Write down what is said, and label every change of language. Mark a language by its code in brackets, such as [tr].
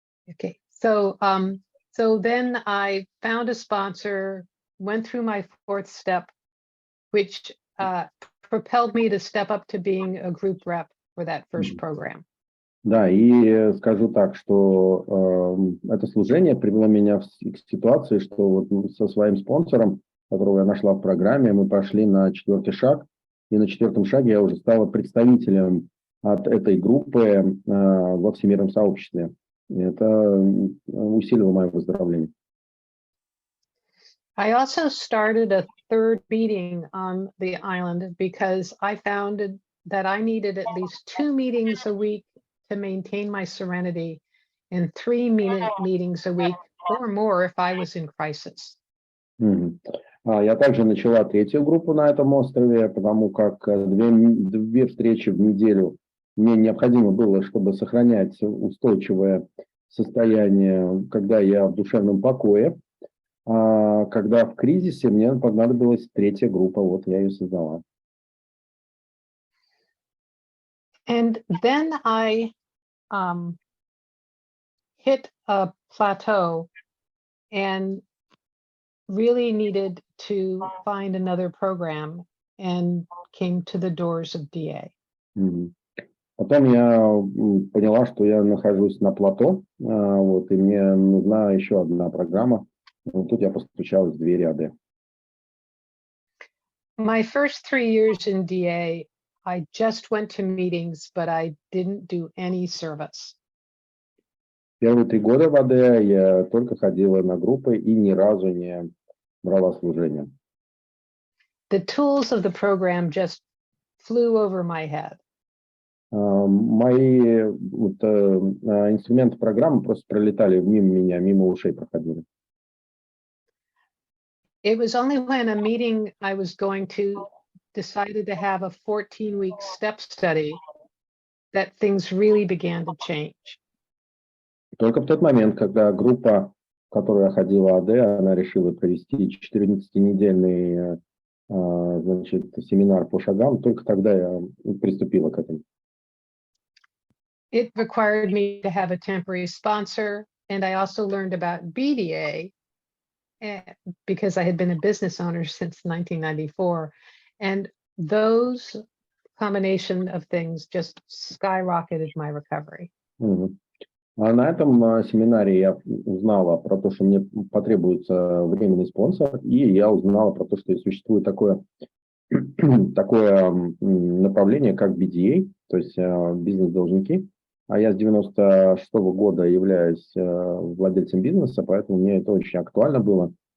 [en] Okay, so so then I found a sponsor, went through my fourth step, which propelled me to step up to being a group rep for that first program. [ru] Да, и скажу так, что это служение привело меня к ситуации, что вот со своим спонсором, которого я нашла в программе, мы пошли на 4-й шаг, и на 4-м шаге я уже стала представителем от этой группы во всемирном сообществе. И это усилило мое выздоровление. [en] I also started a third meeting on the island because I found that I needed at least 2 meetings a week to maintain my serenity and 3 meetings a week or more if I was in crisis. [ru] Я также начала 3-ю группу на этом острове, потому как 2 встречи в неделю мне необходимо было, чтобы сохранять устойчивое состояние, когда я в душевном покое. А когда в кризисе, мне понадобилась 3-я группа, вот я ее создала. [en] And then I hit a plateau and really needed to find another program and came to the doors of DA. [ru] Потом я поняла, что я нахожусь на плато, вот, и мне нужна еще одна программа. Вот тут я постучалась в двери АД. [en] My first 3 years in DA, I just went to meetings, but I didn't do any service. [ru] Первые 3 года в АД я только ходила на группы и ни разу не брала служение. [en] The tools of the program just flew over my head. [ru] Мои вот, инструменты программы просто пролетали мимо меня, мимо ушей проходили. [en] It was only when a meeting I was going to decided to have a 14-week step study that things really began to change. [ru] Только в тот момент, когда группа, в которую я ходила, АД, она решила провести 14-недельный значит, семинар по шагам, только тогда я приступила к этому. [en] It required me to have a temporary sponsor, and I also learned about BDA because I had been a business owner since 1994. And those combination of things just skyrocketed my recovery. [ru] А на этом семинаре я узнала про то, что мне потребуется временный спонсор, и я узнала про то, что существует такое направление, как BDA, то есть бизнес-должники. А я с 96-го года являюсь владельцем бизнеса, поэтому мне это очень актуально было.